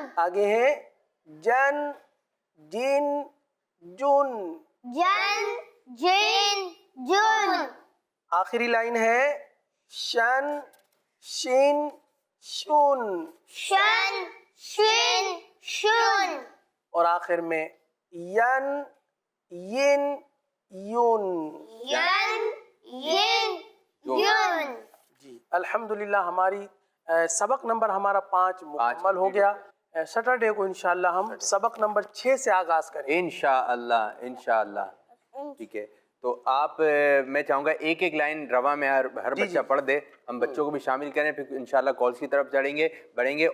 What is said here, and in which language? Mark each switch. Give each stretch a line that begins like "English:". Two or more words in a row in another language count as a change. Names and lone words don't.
Urdu: آگے ہے جن جن جن. جن جن جن. آخری لائن ہے شن شین شون. شن شن شون. اور آخر میں ین ین یون. ین ین یون. جی الحمدللہ ہماری سبق نمبر ہمارا 5 مکمل ہو گیا. سیٹرڈے کو انشاءاللہ ہم سبق نمبر 6 سے آغاز کریں گے انشاءاللہ. انشاءاللہ. ٹھیک ہے, تو آپ میں چاہوں گا ایک ایک لائن رواں میں ہر بچہ پڑھ دے, ہم بچوں کو بھی شامل کریں, پھر انشاءاللہ کالز کی طرف چڑھیں گے بڑھیں گے.